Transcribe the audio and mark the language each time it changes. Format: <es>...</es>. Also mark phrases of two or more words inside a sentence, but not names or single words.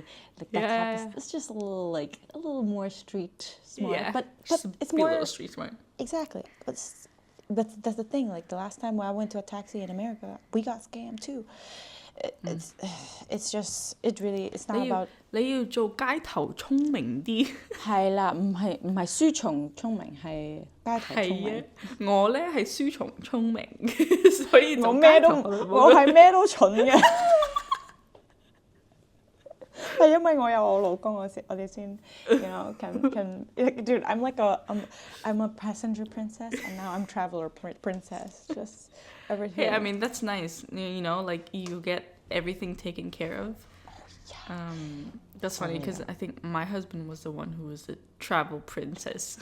<en>Like that it's just a little more street smart. Yeah, but it's more a little street smart. Exactly, but that's the thing. Like the last time when I went to a taxi in America, we got scammed too. It's just it's not about</en> <yue>你要做街頭聰明啲。係啦，唔係書蟲聰明，係街頭聰明。我呢係書蟲聰明，所以我係咩都蠢嘅。係因為我有我老公，我哋先</yue> <en>can dude, I'm a passenger princess, and now I'm traveler princess. Just everything. Hey, I mean that's nice. Like you get everything taken care of. Yeah. That's funny because I think my husband was the one who was the travel princess.</en>